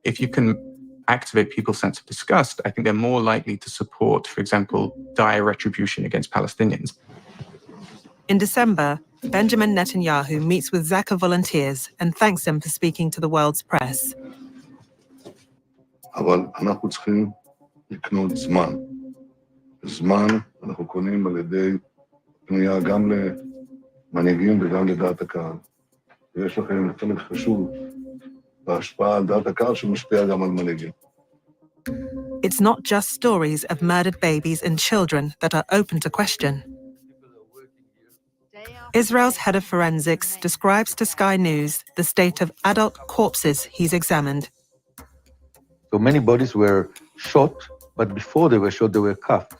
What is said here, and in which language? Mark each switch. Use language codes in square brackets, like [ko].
[en] If you can activate people's sense of disgust, I think they're more likely to support, for example, dire retribution against Palestinians. In December, Benjamin Netanyahu meets with Zaka volunteers and thanks them for speaking to the world's press. [he] אבל אנחנו צריכים לקנות זמן. זמן אנחנו קונים על ידי פנייה גם למנהיגים וגם לדעת הקהל. ויש לכם חלק חשוב בהשפעה על דעת הקהל שמשפיע גם על מנהיגים. [en] It's not just stories of murdered babies and children that are open to question. Israel's head of forensics describes to Sky News the state of adult corpses he's examined. So many bodies were shot, but before they were shot, they were cuffed.